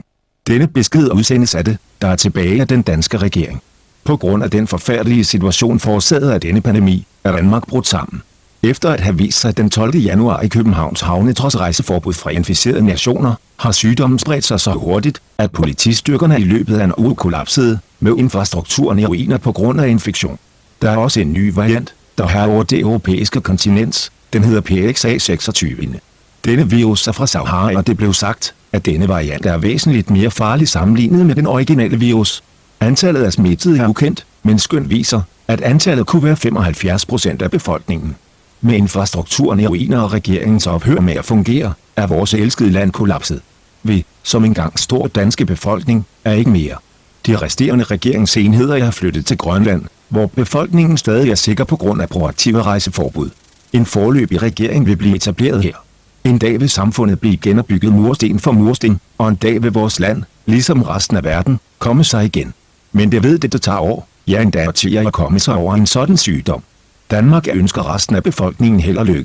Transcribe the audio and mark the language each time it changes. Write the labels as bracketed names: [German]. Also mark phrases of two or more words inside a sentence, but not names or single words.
[Danish] Denne besked udsendes af det, der er tilbage af den danske regering. På grund af den forfærdelige situation forårsaget af denne pandemi, er Danmark brudt sammen. Efter at have vist sig den 12. januar i Københavns Havne trods rejseforbud fra inficerede nationer, har sygdommen spredt sig så hurtigt, at politistyrkerne i løbet af en uge kollapsede, med infrastrukturen i ruiner på grund af infektion. Der er også en ny variant, der har over det europæiske kontinent. Den hedder PXA26. Denne virus er fra Sahara, og det blev sagt, at denne variant er væsentligt mere farlig sammenlignet med den originale virus. Antallet af smittede er ukendt, men skøn viser, at antallet kunne være 75% af befolkningen. Med infrastrukturen i ruiner og regeringens ophør med at fungere, er vores elskede land kollapset. Vi, som engang stor danske befolkning, er ikke mere. De resterende regeringsenheder er flyttet til Grønland, hvor befolkningen stadig er sikker på grund af proaktive rejseforbud. En foreløbig regering vil blive etableret her. En dag vil samfundet blive genopbygget mursten for mursten, og en dag vil vores land, ligesom resten af verden, komme sig igen. Men det ved det tager år, ja endda årtier at komme sig over en sådan sygdom. Danmark ønsker resten af befolkningen held og lykke.